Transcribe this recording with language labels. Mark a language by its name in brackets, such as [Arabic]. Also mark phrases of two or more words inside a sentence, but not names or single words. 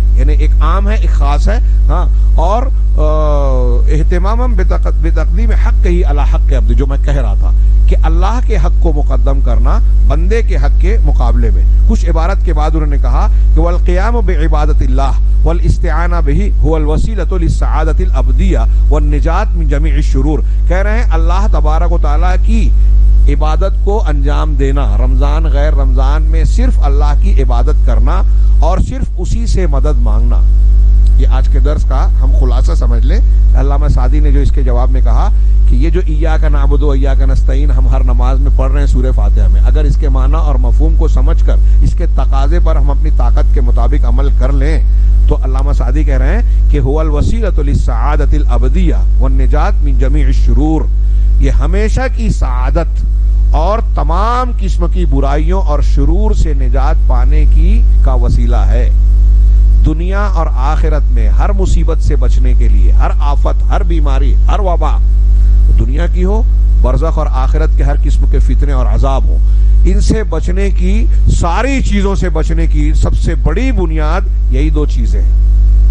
[Urdu] یعنی ایک عام ہے, ایک خاص ہے. اور [Arabic] اہتمام بتقدیم حق ہی علی حق عبد, [Urdu] جو میں کہہ رہا تھا کہ اللہ کے حق کو مقدم کرنا بندے کے حق کے مقابلے میں. کچھ عبارت کے بعد انہوں نے کہا کہ [Arabic] والقیام بعبادت اللہ والاستعانہ بہ هو الوسیلۃ للسعادۃ الابدیہ والنجات من جمیع الشرور. [Urdu] کہہ رہے ہیں اللہ تبارک و تعالیٰ کی عبادت کو انجام دینا, رمضان غیر رمضان میں صرف اللہ کی عبادت کرنا اور صرف اسی سے مدد مانگنا. یہ آج کے درس کا ہم خلاصہ سمجھ لیں. علامہ سعدی نے جو اس کے جواب میں کہا کہ یہ جو [Arabic] ایاک نعبد و ایاک نستعین [Urdu] ہم ہر نماز میں پڑھ رہے ہیں سورہ فاتحہ میں, اگر اس کے معنی اور مفہوم کو سمجھ کر اس کے تقاضے پر ہم اپنی طاقت کے مطابق عمل کر لیں, تو علامہ سعدی کہہ رہے ہیں کہ [Arabic] هو الوسیلۃ للسعادۃ الابدیہ والنجات من جمیع الشرور. [Urdu] یہ ہمیشہ کی سعادت اور تمام قسم کی برائیوں اور شرور سے نجات پانے کی کا وسیلہ ہے. دنیا اور آخرت میں ہر مصیبت سے بچنے کے لیے, ہر آفت, ہر بیماری, ہر وبا, دنیا کی ہو, برزخ اور آخرت کے ہر قسم کے فتنے اور عذاب ہوں, ان سے بچنے کی, ساری چیزوں سے بچنے کی سب سے بڑی بنیاد یہی دو چیزیں ہیں.